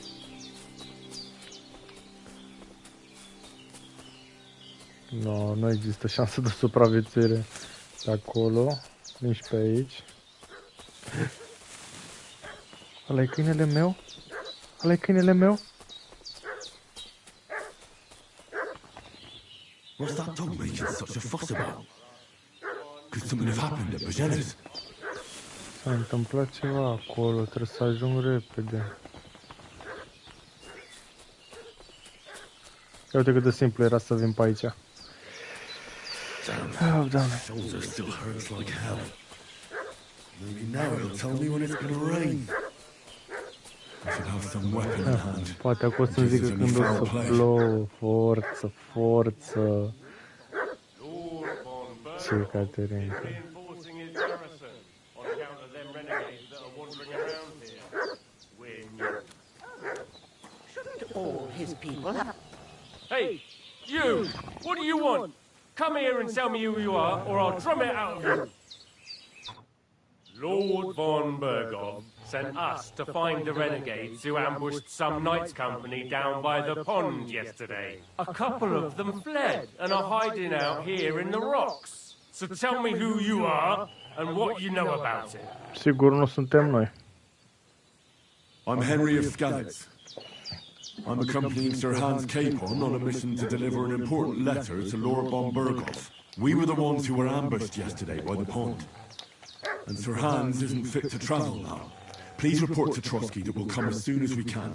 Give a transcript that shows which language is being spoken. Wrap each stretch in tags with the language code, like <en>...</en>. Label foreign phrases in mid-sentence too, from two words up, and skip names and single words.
<ro>No, nu există șansă de supraviețuire de acolo, nici pe aici. Ăla-i câinele meu? Ăla-i câinele meu?</ro> <en>What's that dog making such a fuss about? Could something have happened at Bajana's?</en> <ro>S-a întâmplat ceva acolo, trebuie să ajung repede. Ia uite cât de simplu era să vin pe aici. Oh, Doamne.</ro> <en>Shoulder still hurts like hell. Maybe now he'll tell me when it's gonna rain. I should have some weapon in hand.</en> <ro>Poate acolo să-mi zică când o să plouă. Forță, forță. Ce Caterinca.</ro> <en>All his people have... Hey, you! What do you want? Come here and tell me who you are, or I'll drum it out of you. Lord von Bergov sent us to find the renegades who ambushed some knights' company down by the pond yesterday. A couple of them fled and are hiding out here in the rocks. So tell me who you are and what you know about it.</en> <ro>Sigur nu suntem noi.</ro> <en>I'm Henry of Skalitz. I'm accompanying Sir Hans Capon on a mission to deliver an important letter to Lord von Berghoff. We were the ones who were ambushed yesterday by the pond. And Sir Hans isn't fit to travel now. Please report to Trotsky that we'll come as soon as we can.</en>